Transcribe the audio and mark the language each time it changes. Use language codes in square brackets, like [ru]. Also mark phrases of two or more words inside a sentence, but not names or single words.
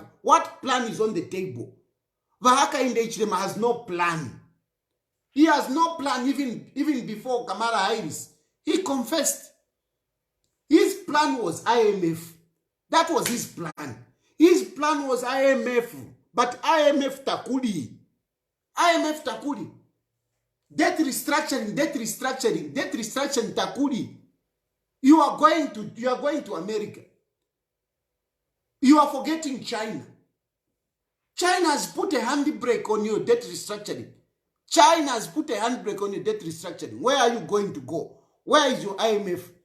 [en] What plan is on the table? Hakainde Hichilema has no plan. He has no plan even before Kamala Harris. He confessed. His plan was IMF. That was his plan. His plan was IMF. But IMF takuli. IMF takuli. Debt restructuring takuli. You are going to America. You are forgetting China. China has put a handbrake on your debt restructuring. China has put a handbrake on your debt restructuring. Where are you going to go? Where is your IMF?